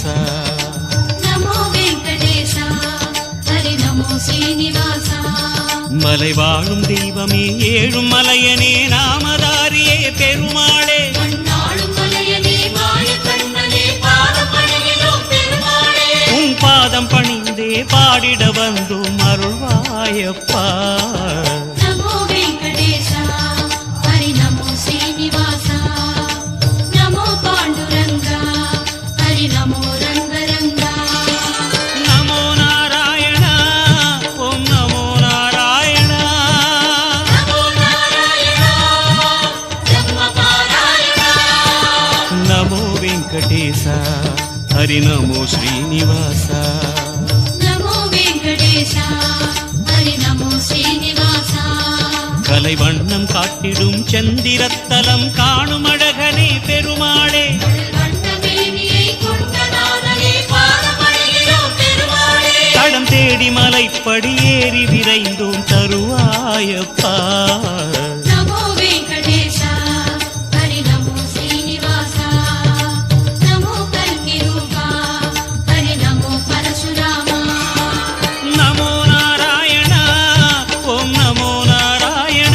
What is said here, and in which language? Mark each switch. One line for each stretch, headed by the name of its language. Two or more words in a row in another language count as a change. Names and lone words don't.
Sanskrit: नमो वेंकटेश हरि नमो श्रीनिवास
Tamil: मலை வாழும் தெய்வமே ஏழும் மலையனே நாமதாரியே பெருமாளே மண்ணாளும் மலையனே மாய கண்ணனே பாதம் பணிகிறோம் பெருமாளே உன் பாதம் பணிந்தே பாடிட வந்தோம் அருள்வாயப்பா
Sanskrit: नमो वेंकटेश हरि नमो श्रीनिवास नमो पांडुरंगा हरि नमो रंगरंगा नमो नारायण ओम नमो नारायण नमो नारायण ब्रह्मपारायण नमो वेंकटेश हरि नमो श्रीनिवास नमो वेंकटेश हरि नमो श्रीनिवास
Tamil: கலை வண்ணம் காட்டிடும் சந்திரத்தலம் காணும் அழகனே பெருமாளே வண்ணமேனியை கொண்ட நாதனே பாதம் பணிகிறோம் பெருமாளே தடம் தேடி மலைப்படி ஏறி விரைந்தோம் தருவாயப்பா
Sanskrit: नमो वेंकटेश हरि नमो श्रीनिवास नमो कल्किरूपा हरि नमो परशुरामा नमो नारायण ओम नमो नारायण